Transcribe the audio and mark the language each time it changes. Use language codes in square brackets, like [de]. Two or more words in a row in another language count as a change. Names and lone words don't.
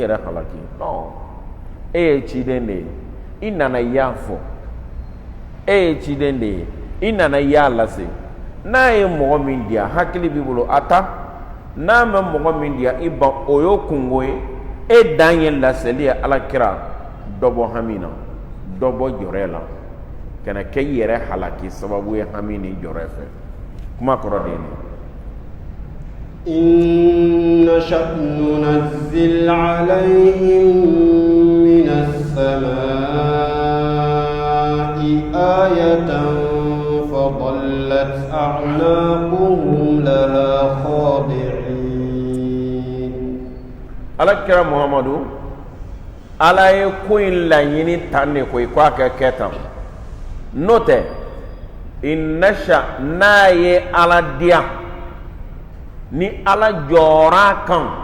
[bm] yɛrɛ halaki non e ye ciden de ye i nana i y'a fɔ e ye ciden de ye i nana i y'a lase n'a ye mɔgɔ min diya hakili b'i bolo a ta n'a ma mɔgɔ min diya i ban o y'o kungo ye e dan ye laseli ye ala kira dɔ bɔ hami na dɔ bɔ jɔrɛ la kana kɛ i yɛrɛ halaki sababu ye hami ni jɔrɛ fɛ kuma kɔrɔ de ye nin [ar] إن نشأ ننزل عليهم من السماء آية فظلت أعناقهم لها [bm] alakira muhammadu ala ye ko in laɲini tan ne koyi ko a kɛ kɛ tan n'o tɛ innasha n'a ye ala diya ni ala jɔra kan